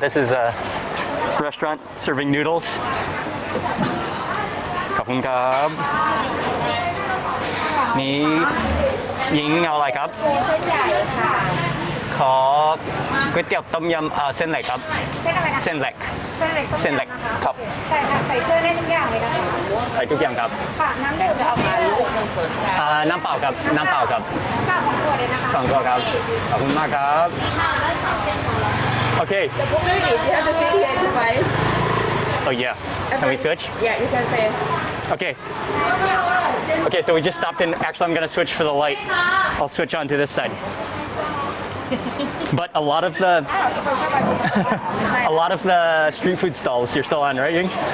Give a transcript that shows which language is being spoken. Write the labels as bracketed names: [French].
[English] This is a restaurant serving noodles. [Thai] ขอบคุณครับนี่หญิงเอาอะไรครับเส้นใหญ่ค่ะขอก๋วยเตี๋ยวต้มยำเส้นเล็กครับเส้นเล็กเส้นเล็กครับ ใส่ค่ะใส่เครื่องได้ทุกอย่างเลยนะคะ ใส่ทุกอย่างครับ ค่ะน้ำดื่มจะเอามาลูก น้ำเปล่าครับน้ำเปล่าครับ ข้าวของตัวเลยนะคะ สองตัวครับขอบคุณมากครับโอเค [English] You have to sit here to buy. Oh yeah. Can we switch? Yeah, you can say. Okay. Okay, so we just stopped in. Actually, I'm going to switch for the light. I'll switch on to this side. But a lot of the street food stalls, you're still on, right, Ying?